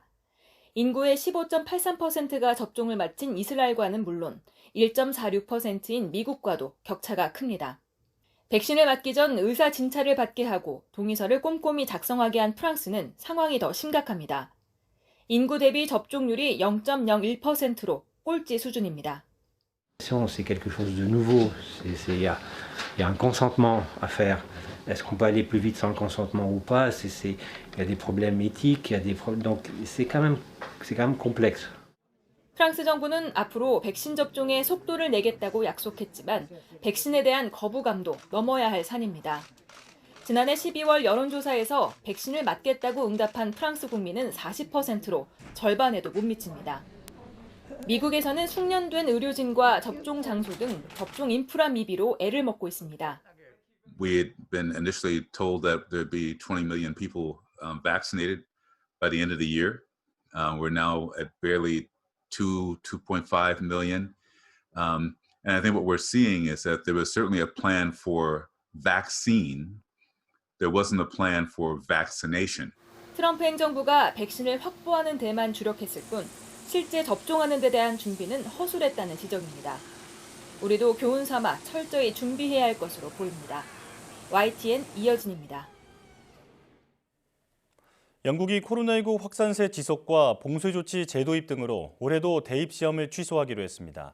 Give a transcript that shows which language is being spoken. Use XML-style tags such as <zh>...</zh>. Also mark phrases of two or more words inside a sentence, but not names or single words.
<ko>인구의 15.83%가 접종을 마친 이스라엘과는 물론 1.46%인 미국과도 격차가 큽니다. 백신을 맞기 전 의사 진찰을 받게 하고 동의서를 꼼꼼히 작성하게 한 프랑스는 상황이 더 심각합니다. 인구 대비 접종률이 0.01%로 꼴찌 수준입니다.</ko> <fr>C'est quelque chose de nouveau. Il y a un consentement à faire. Est-ce qu'on peut aller plus vite sans le consentement ou pas? Il y a des problèmes éthiques, donc c'est quand même complexe.</fr> <ko>프랑스 정부는 앞으로 백신 접종에 속도를 내겠다고 약속했지만 백신에 대한 거부감도 넘어야 할 산입니다. 지난해 12월 여론조사에서 백신을 맞겠다고 응답한 프랑스 국민은 40%로 절반에도 못 미칩니다. 미국에서는 숙련된 의료진과 접종 장소 등 접종 인프라 미비로 애를 먹고 있습니다.</ko> <en>We had been initially told that there'd be 20 million people vaccinated by the end of the year. We're now at barely 2.5 million. And I think what we're seeing is that there was certainly a plan for vaccine. There wasn't a plan for vaccination.</en> <ko>트럼프 행정부가 백신을 확보하는 데만 주력했을 뿐 실제 접종하는 데 대한 준비는 허술했다는 지적입니다. 우리도 교훈 삼아 철저히 준비해야 할 것으로 보입니다. YTN 이여진입니다. 영국이 코로나19 확산세 지속과 봉쇄조치 재도입 등으로 올해도 대입 시험을 취소하기로 했습니다.</ko>